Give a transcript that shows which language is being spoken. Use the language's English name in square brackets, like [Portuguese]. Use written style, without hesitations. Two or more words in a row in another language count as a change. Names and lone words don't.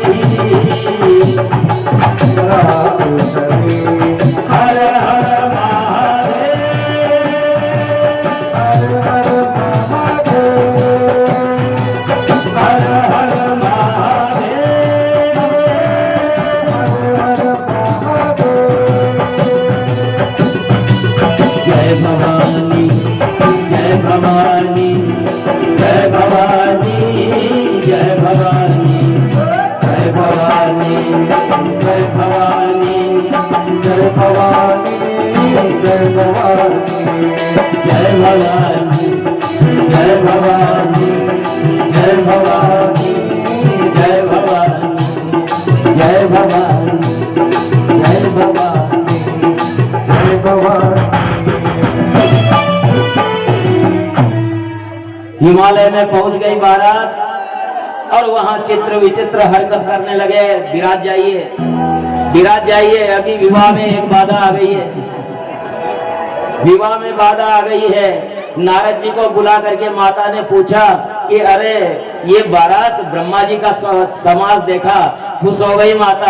[Hindi] रात चली, हर हर महादेव, हर हर महादेव, हर हर महादेव, हर हर महादेव। जय भवानी, जय भवानी, जय भवानी, जय भवानी, जय भवानी, जय भवानी, जय भवानी, जय भवानी, जय भवानी, जय भवानी, जय भवानी, जय भवानी, जय भवानी, जय भवानी, जय भवानी। हिमालय में पहुंच गई बारात और वहां चित्र विचित्र हरकत करने लगे। विराज जाइए, विराज जाइए, अभी विवाह में एक बाधा आ गई है, विवाह में बाधा आ गई है। नारद जी को बुला करके माता ने पूछा कि अरे ये बारात ब्रह्मा जी का समाज देखा, खुश हो गई माता।